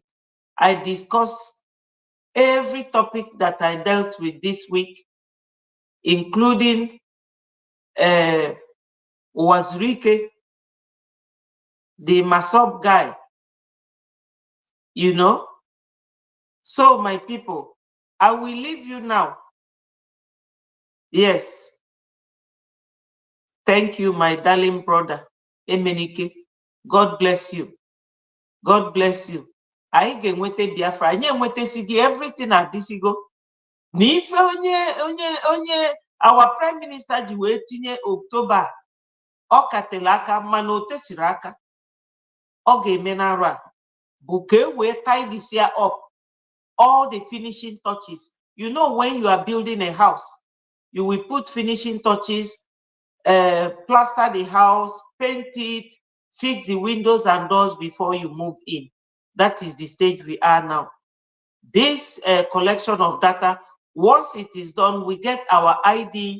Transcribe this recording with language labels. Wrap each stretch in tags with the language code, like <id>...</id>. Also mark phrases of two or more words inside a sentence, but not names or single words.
<en>I discussed every topic that I dealt with this week, including Wazirike, the Masop guy, you know. So my people, I will leave you now. Yes. Thank you, my darling brother, Emenike. God bless you. God bless you.</en> <ig>I ga-enweta Biafra. Anyị enwetasigo everything adịsigo. Na ife onye</ig> <en>our prime minister</en> <ig>ji wee tinye October, ọ katela aka mana o tesiri aka. Ọ ga-eme n'arụ a bụ ka e wee</ig> <en>tidy up all the finishing touches. You know, when you are building a house, you will put finishing touches, plaster the house, paint it, fix the windows and doors before you move in. That is the stage we are now. This collection of data, once it is done, we get our ID.</en>